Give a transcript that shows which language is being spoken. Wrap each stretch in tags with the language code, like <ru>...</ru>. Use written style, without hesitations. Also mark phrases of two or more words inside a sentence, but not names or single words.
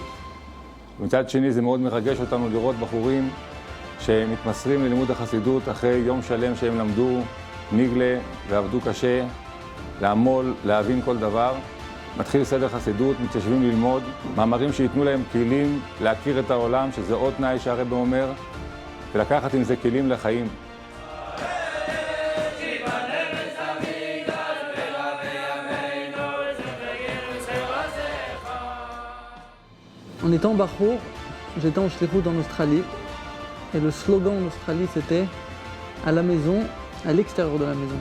<he>ומצד שני זה מאוד מרגש אותנו לראות בחורים שמתמסרים ללימוד החסידות אחרי יום שלם שהם למדו ניגלה ועבדו קשה, לעמול, להבין כל דבר. מתחיל סדר חסידות, מתיישבים ללמוד, מאמרים שיתנו להם כלים להכיר את העולם, שזה עוד תנאי שהרבי אומר, ולקחת עם זה כלים לחיים.</he> <fr>En étant Bachour, j'étais en shlichut en Australie et le slogan en Australie c'était « à la maison, à l'extérieur de la maison ».</fr>